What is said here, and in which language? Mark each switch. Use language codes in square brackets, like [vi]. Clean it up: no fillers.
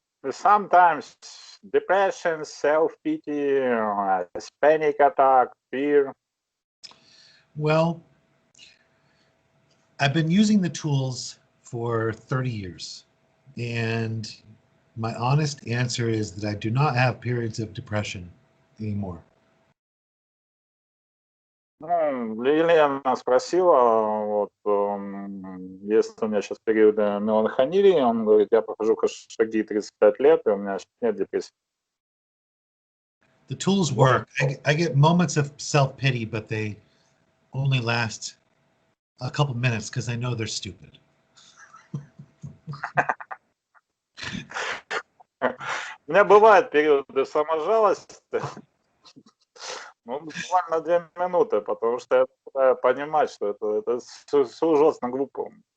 [en] Sometimes depression, self-pity, panic attack, fear. Well, I've been using the tools for 30 years, and my honest answer is that I do not have periods of depression anymore. [ru] Ну, Лилия спросила, вот, если у меня сейчас периоды меланхолии, он говорит, я прохожу шаги 35 лет, и у меня сейчас нет депрессии. [en] The tools work. I get moments of self-pity, but they only last a couple minutes because I know they're stupid. [ru] У меня бывают периоды саможалости, ну, буквально 2 минуты, потому что я начинаю понимать, что это все ужасно глупо.